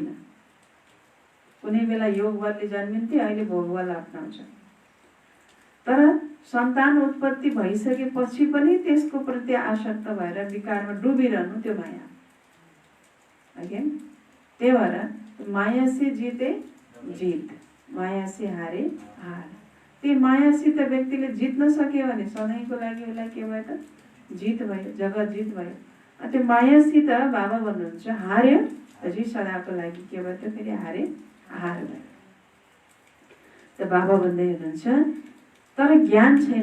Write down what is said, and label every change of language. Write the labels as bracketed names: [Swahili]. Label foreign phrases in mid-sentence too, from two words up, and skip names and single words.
[Nepali] कुनै बेला योग बलले जन्मिन्थे, अहिले भोग बल अप्नाउँछ। तर सन्तान उत्पत्ति भइसकेपछि पनि त्यसको प्रति आसक्त भएर विकारमा डुबिरहनु त्यो माया हो। त्यही भएर [Hindi] माया से जीते जीत, माया से हारे हार। [Nepali] त्यो मायासित व्यक्तिले जित्न सक्यो भने सधैँको लागि उसलाई के भयो त? जित भयो, जगत जित भयो। त्यो मायासित बाबा भन्नुहुन्छ हार्यो पछि सदाको लागि के भयो त? फेरि हारे हार भयो। त बाबा भन्दै हुनुहुन्छ तर ज्ञान छैन।